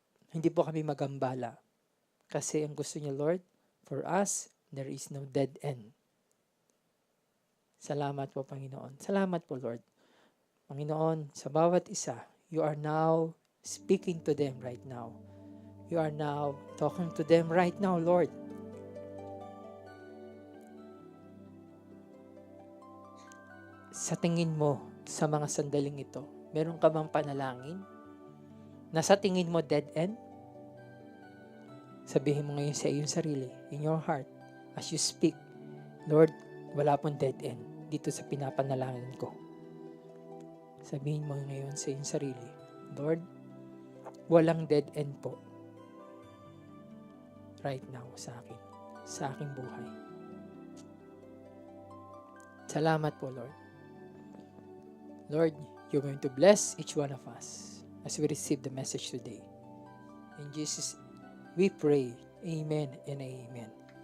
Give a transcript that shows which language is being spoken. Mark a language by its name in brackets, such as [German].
[Filipino] Hindi po kami magambala. Kasi ang gusto niyo, Lord, [English] for us, there is no dead end. [Filipino] Salamat po, Panginoon. Salamat po, Lord. Panginoon, sa bawat isa, [English] you are now speaking to them right now. You are now talking to them right now, Lord. [Filipino] Sa tingin mo, sa mga sandaling ito, meron ka bang panalangin? Na sa tingin mo dead end? Sabihin mo ngayon sa iyong sarili, [English] in your heart, as you speak, [Filipino] Lord, wala pong dead end dito sa pinapanalangin ko. Sabihin mo ngayon sa iyong sarili, Lord, walang dead end po right now sa aking buhay. Salamat po, Lord. [English] Lord, you're going to bless each one of us as we receive the message today. In Jesus, we pray. Amen and amen.